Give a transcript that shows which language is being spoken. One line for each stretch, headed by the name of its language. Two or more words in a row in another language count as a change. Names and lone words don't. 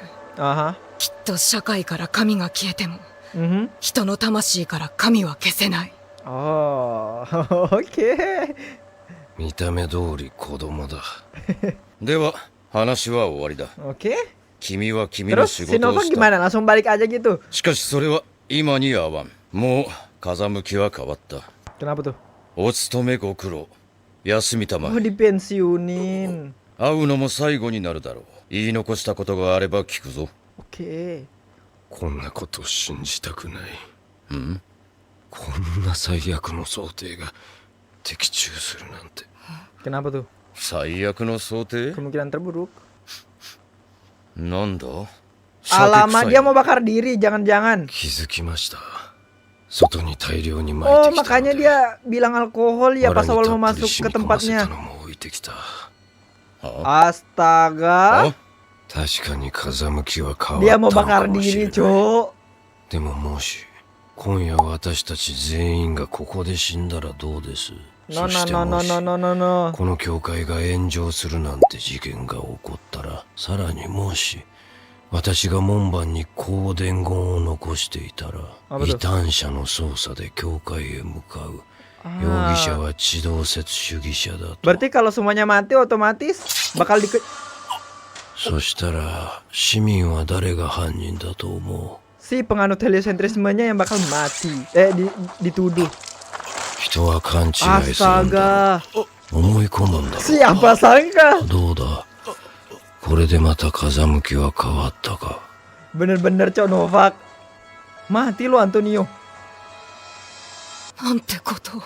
Japanese: Aha. きっと社会から神が消えても Mhm. 人の魂から神は消せない。
Indonesian: Oh, oke.
Japanese: 見た目通り子供だ。では話は終わりだ。
Indonesian: Oke.
Japanese: 君は君の
Indonesian: Terus
Japanese: 仕
Indonesian: si
Japanese: 事を
Indonesian: Novak
Japanese: した。
Indonesian: gimana? Langsung balik aja gitu.
Japanese: しかしそれは今に合わん。もう風向きは変わった。
Indonesian: Kenapa tuh?
Japanese: お勤めご苦労。休みたま Oh, え。
Indonesian: dipensiunin.
Japanese: 会うのも最後になるだろう。言い残したことがあれば聞くぞ。
Indonesian: Oke.
Japanese: こんなこと信じたくない。うんこんな最悪の想定が的中するなんて。
Indonesian: Kenapa tuh?
Japanese: 最悪の想定
Indonesian: Kemungkinan terburuk.
Japanese: なんだ
Indonesian: Alamak, dia mau bakar diri, jangan-jangan.
Japanese: 気づきました。 外に大量に撒 Oh いてきたの
Indonesian: makanya
Japanese: で
Indonesian: dia bilang alkohol ya
Japanese: 藁
Indonesian: pas
Japanese: に
Indonesian: awal
Japanese: た
Indonesian: mau
Japanese: っぷり
Indonesian: masuk
Japanese: 染
Indonesian: ke
Japanese: み込ませ
Indonesian: tempatnya.
Japanese: たのも置いてきた。あ
Indonesian: Astaga.
Japanese: 確かに風向きは変わ
Indonesian: Dia
Japanese: った
Indonesian: mau
Japanese: のか
Indonesian: bakar
Japanese: もしれ
Indonesian: diri,
Japanese: ない。
Indonesian: cuk.
Japanese: でももし今夜私たち全員がここで死んだらどうです？
English: No
Japanese: そ
English: no
Japanese: して
English: no
Japanese: も
English: no
Japanese: し
English: no no no no.
Japanese: この教会が炎上するなんて事件が起こったら、さらにもし私が門番にこう伝言を残していたら、
Indonesian: Apa tuh?
Japanese: 異端者の捜査で教会へ向かう。容疑者 Ah. は地動説主義者だと。
Indonesian: Berarti kalau semuanya mati otomatis bakal di
Japanese: そしたら市民は誰が犯人だと思う？
Indonesian: si penganut heliocentrismenya yang bakal mati. Dituduh.
Japanese: 人は勘違いするんだ。
Indonesian: Astaga.
Japanese: 思い込むんだろう。
Indonesian: Siapa sangka?
Japanese: どうだ、これでまた風向きは変わったか？
Indonesian: Bener-bener cok Novak. Mati lo Antonio.
Japanese: なんてことを。